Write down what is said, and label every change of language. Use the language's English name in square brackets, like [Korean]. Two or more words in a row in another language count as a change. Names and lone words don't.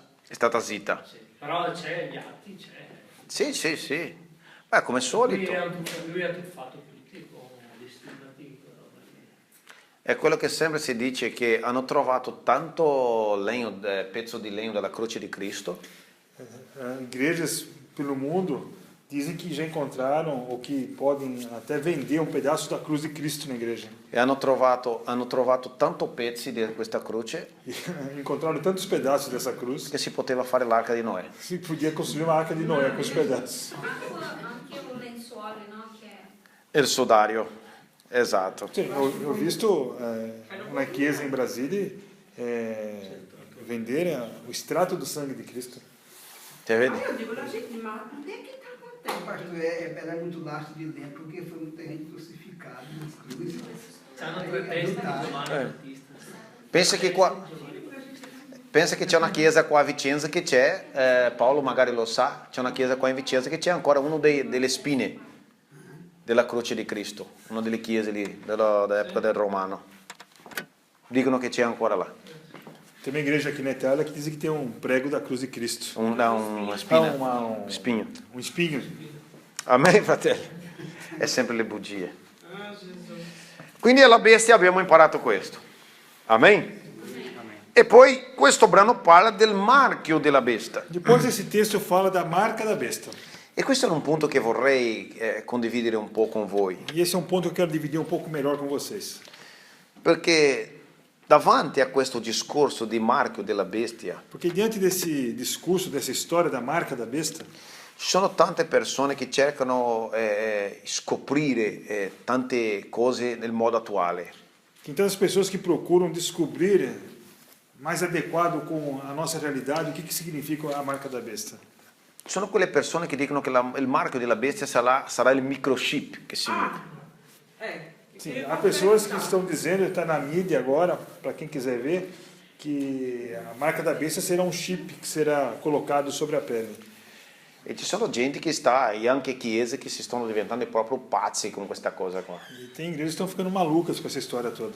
[Italian] è stata zitta. Sì. Però c'è gli atti, c'è... Sì, sì, sì. Beh, come solito. Lui ha truffato tutti con gli stimati. È quello che sempre si dice, che hanno trovato tanto legno, pezzo di legno della croce di Cristo, [Portuguese] Igrejas pelo mundo dizem que já encontraram ou que podem até vender um pedaço da cruz de Cristo na igreja. [Italian] e hanno trovato tanto pezzi di questa croce [Portuguese] E encontraram tantos pedaços dessa cruz [Italian] che si poteva fare l'arca di Noè. [Portuguese] que se podia construir uma arca de Noé com os pedaços. [Italian] Anche un lenzuolo, no? Che E il sudario. Esatto. Sì, ho visto una chiesa in Brasile vendere o estratto do sangue di Cristo. Te vedi? [Portuguese] Aí eu digo, gente, mas onde é que está acontecendo? Pastor, era muito laço de dentro, porque foi muita gente crucificada nas cruzes. [Italian] C'hanno 3 teste di Giovanni Battista. Pensa che c'è una chiesa qua a Vicenza che c'è, Paolo magari lo sa, c'è una chiesa qua in Vicenza che c'è ancora una delle spine della croce di Cristo, una delle chiese lì dell'epoca del Romano. Dicono che c'è ancora là. [Portuguese] Tem uma igreja aqui na Itália que diz que tem um prego da cruz de Cristo. [Italian] Una spina, [Portuguese] um [Italian] spigno. [Portuguese] Um espinho. [Italian] Amen, fratelli? È sempre le bugie. Quindi alla bestia abbiamo imparato questo. Amen? E poi questo brano parla del marchio della bestia. [Portuguese] Depois esse texto fala da marca da besta. [Italian] E questo è un punto che vorrei condividere un po' con voi. [Portuguese] E esse é um ponto que eu quero dividir um pouco melhor com vocês. [Italian] Perché davanti a questo discorso di marchio della bestia, [Portuguese] Porque diante desse discurso, dessa história da marca da besta, [Italian] ci sono tante persone che cercano scoprire tante cose nel modo attuale. [Portuguese] tem tantas pessoas que procuram descobrir mais adequado com a nossa realidade o que significa a marca da besta. [Italian] Sono quelle persone che dicono che il marchio della bestia sarà il microchip che si mette. [Portuguese] Sim, há pessoas que estão dizendo, está na mídia agora, para quem quiser ver, que a marca da besta será um chip que será colocado sobre a pele. [Italian] E ci sono gente che sta, e anche chiese che si stanno diventando proprio pazzi con questa cosa qua. [Portuguese] E tem igrejas que estão ficando malucas com essa história toda.